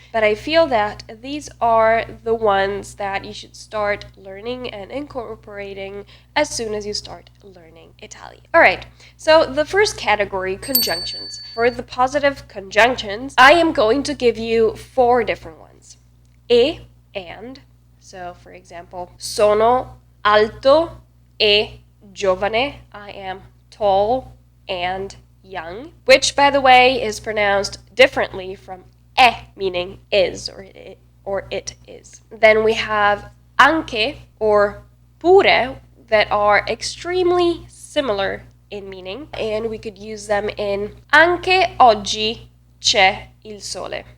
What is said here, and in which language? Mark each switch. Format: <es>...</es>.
<en>But I feel that these are the ones that you should start learning and incorporating as soon as you start learning Italian. Alright, so the first category, conjunctions. For the positive conjunctions, I am going to give you 4 different ones. And. So, for example,</en> <it>sono alto e giovane.</it> <en>I am tall and young, which, by the way, is pronounced differently from meaning is or it is. Then we have anche or pure that are extremely similar in meaning, and we could use them in</en> <it>anche oggi c'è il sole.</it>